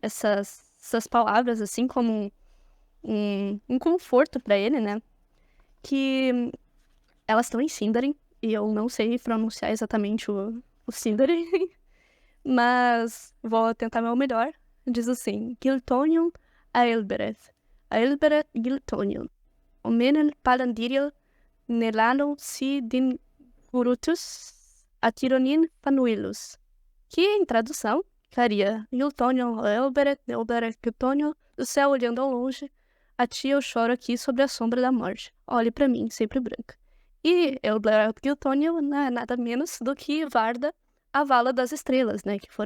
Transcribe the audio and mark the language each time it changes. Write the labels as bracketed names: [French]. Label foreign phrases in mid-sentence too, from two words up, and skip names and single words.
[Portuguese] Essas palavras, assim, como um conforto pra ele, né? Que elas estão em Sindarin. E eu não sei pronunciar exatamente o Sindarin. Mas vou tentar meu melhor. Diz assim: [Sindarin] Giltonium Aelbereth. Aelbereth Giltonium. Omenel Palandiril Nelano si din Gurutus Atironin Panuilus. [Portuguese] Que, em tradução, ficaria Giltonium Elberet, Elberet Giltonium, do céu olhando ao longe, a ti eu choro aqui sobre a sombra da morte. Olhe pra mim, sempre branca. E Elberet Giltonium não é nada menos do que Varda, a Vala das Estrelas, né?